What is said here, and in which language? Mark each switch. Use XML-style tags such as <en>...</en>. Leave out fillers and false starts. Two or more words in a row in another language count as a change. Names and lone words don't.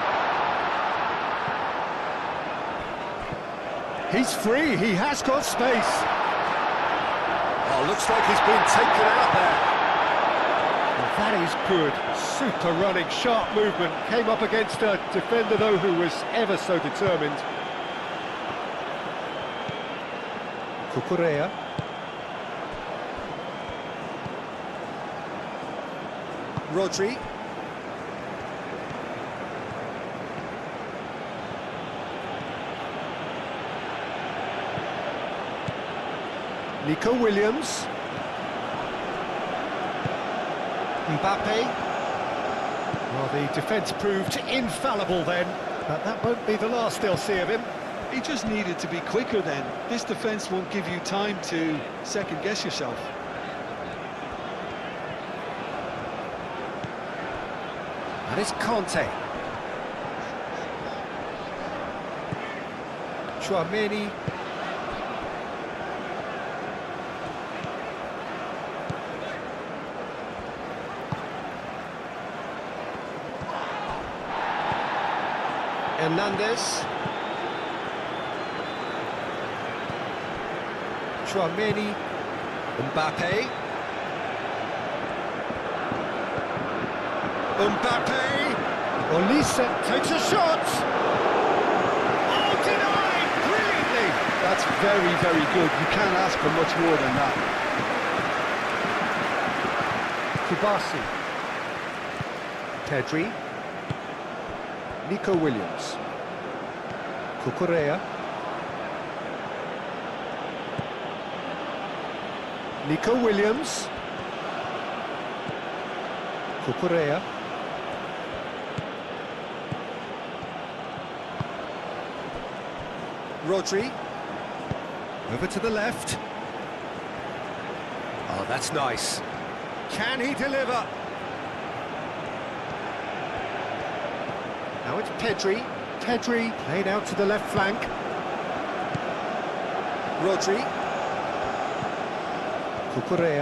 <en>He's free, he has got space. Oh, looks like he's been taken out there. Well, that is good. Super running, sharp movement. Came up against a defender, though, who was ever so determined. Cucurella. Rodri. Nico Williams. Mbappe. Well, the defence proved infallible then, but that won't be the last they'll see of him. He just needed to be quicker then. This defence won't give you time to second-guess yourself. And it's Conte. Chouameni. Hernandez. Chouameni. Mbappe. Mbappe. Olise takes a shot. Oh, denied! Brilliantly! That's very, very good. You can't ask for much more than that. Kubasi. Pedri. Nico Williams. Cucurella. Nico Williams. Cucurella. Rodri. Over to the left. Oh, that's nice. Can he deliver? Now it's Pedri. Pedri played out to the left flank. Rodri. Cucurella.</en>